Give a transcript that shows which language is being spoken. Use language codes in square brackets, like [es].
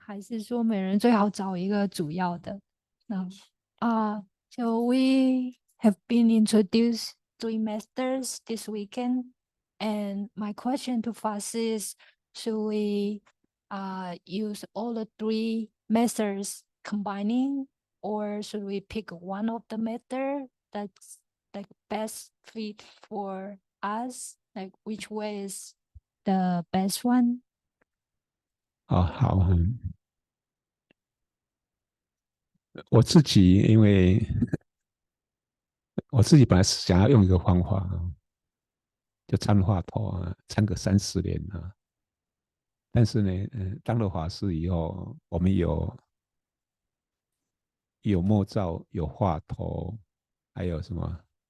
[zh] 还是说每人最好找一个主要的？ [en] 那so we have been introduced 3 masters this weekend, and my question to Faster is, should we use all the 3 masters combining, or should we pick one of the method that's like best fit for us? Like which way is the best one? [zh] 好，我自己因为我自己本来是想要用一个方法就参话头参个30年但是呢，当了法师以后，我们有默照，有话头，还有什么？